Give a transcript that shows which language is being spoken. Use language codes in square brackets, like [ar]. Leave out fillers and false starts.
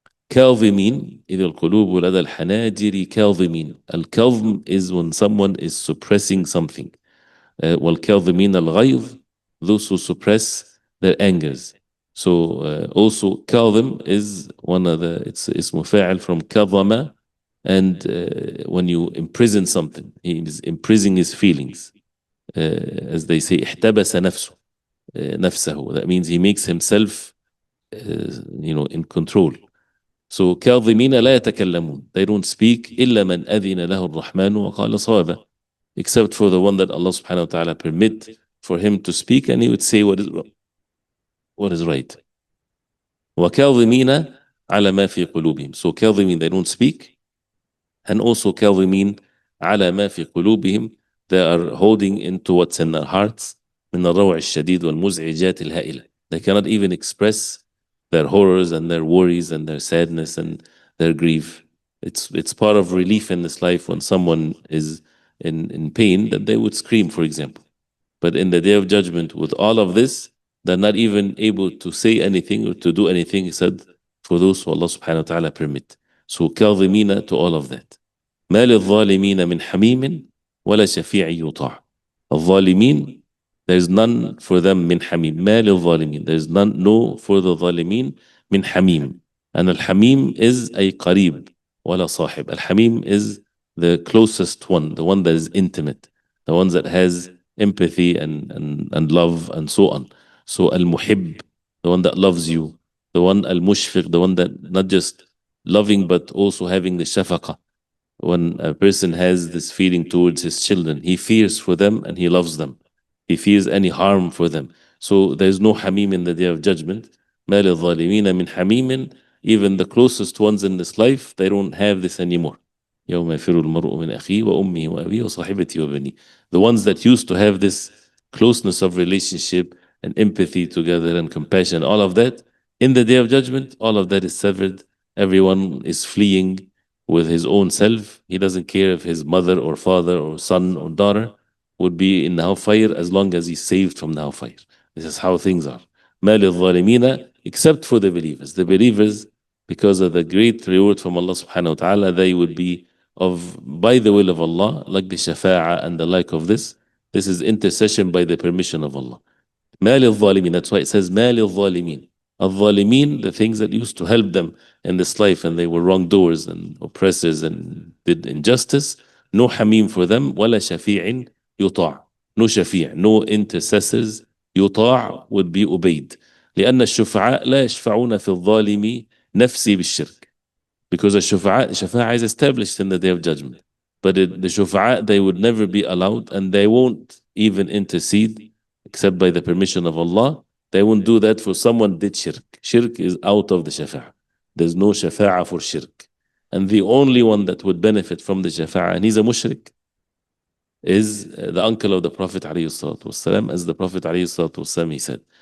[ar] كاظمين إذ القلوب لدى الحناجر كاظمين. [en] الكظم is when someone is suppressing something. [ar] والكاظمين الغيظ, [en] those who suppress their angers. So also كاظم is one of the, it's اسم فاعل from كظم. And when you imprison something, he is imprisoning his feelings. As they say, [ar] احتبس نفسه, نفسه. [en] That means he makes himself, in control. [ar] So كاظمين لا يتكلمون. [en] They don't speak [ar] إلا من أذن له الرحمن وقال صوابا. [en] except for the one that Allah subhanahu wa ta'ala permit for him to speak, and he would say what is right. [ar] وَكَاظِمِينَ عَلَى مَا فِي قُلُوبِهِمْ. [en] So كاظمين, they don't speak, and also [ar] كاظمين على ما في قلوبهم, [en] they are holding into what's in their hearts [ar] من الروع الشديد والمزعجات الهائلة. [en] They cannot even express their horrors and their worries and their sadness and their grief. It's part of relief in this life when someone is in pain, that they would scream, for example. But in the day of judgment, with all of this, they're not even able to say anything or to do anything except for those who Allah subhanahu wa ta'ala permit. So كاظمين to all of that. [ar] ما للظالمين من حميم ولا شفيع يطاع. [en] الظالمين, there's none for them [ar] من حميم. ما للظالمين, [en] there's none, no for the ظالمين [ar] من حميم. [en] And الحميم is a [ar] قريب ولا صاحب. [en] الحميم is the closest one, the one that is intimate, the one that has empathy and love and so on. So al-muhib, the one that loves you, the one al-mushfiq, the one that not just loving but also having the shafaqa. When a person has this feeling towards his children, he fears for them and he loves them. He fears any harm for them. So there's no hamim in the day of judgment. [ar] مَا لِلظَّالِمِينَ مِنْ حَمِيمٍ. [en] Even the closest ones in this life, they don't have this anymore. [ar] يوم يفر المرء من أخيه وأمه وأبيه وصاحبته وبنيه. [en] The ones that used to have this closeness of relationship and empathy together and compassion, all of that, in the day of judgment, all of that is severed. Everyone is fleeing with his own self. He doesn't care if his mother or father or son or daughter would be in the hellfire as long as he's saved from the hellfire. This is how things are. [ar] مَا لِلظَّالِمِينَ, [en] except for the believers. The believers, because of the great reward from Allah subhanahu wa ta'ala, they would be by the will of Allah, like the shafa'a and the like of this. This is intercession by the permission of Allah. [ar] مَا لِلظَّالِمِينَ, [en] that's why it says مَا لِلظَّالِمِينَ. الظالمين, the things that used to help them in this life, and they were wrongdoers and oppressors and did injustice, no hamim for them, [ar] ولا شفيع يطاع. [en] No shafi', no intercessors. يطاع would be obeyed. [ar] لأن الشفعاء لا يشفعون في الظالم نفسي بالشرك. [en] Because the shafa'a is established in the day of judgment. But the shafa'a, they would never be allowed, and they won't even intercede except by the permission of Allah. They won't do that for someone did shirk. Shirk is out of the shafa'a. There's no shafa'a for shirk. And the only one that would benefit from the shafa'a, and he's a mushrik, is the uncle of the Prophet ﷺ, as the Prophet ﷺ, he said.